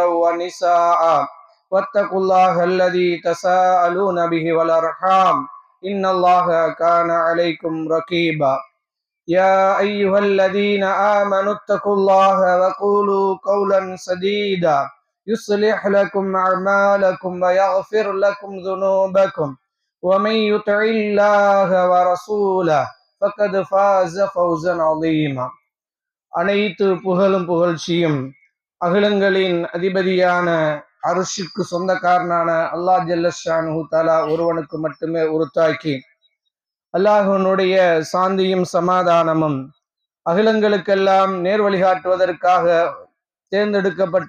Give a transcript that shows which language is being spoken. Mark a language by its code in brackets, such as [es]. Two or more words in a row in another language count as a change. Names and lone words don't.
[ar] ونساء واتقوا الله الذي تساءلون به والأرحام إن الله كان عليكم رقيبا يا أيها الذين آمنوا اتقوا الله وقولوا قولا سديدا يصلح لكم أعمالكم ويغفر لكم ذنوبكم ومن يطع الله ورسوله فقد فاز فوزا عظيما. [ta] அனைத்து புகழும் புகழ்ச்சியும் அகிலங்களின் அதிபதியான அருஷுக்கு சொந்தக்காரனான அல்லாஹ் [ar] جل شأنه تعالى [ta] ஒருவனுக்கு மட்டுமே உரித்தாக்கி, அல்லாஹ்வினுடைய சாந்தியும் சமாதானமும் அகிலங்களுக்கெல்லாம் நேர் வழிகாட்டுவதற்காக தேர்ந்தெடுக்கப்பட்ட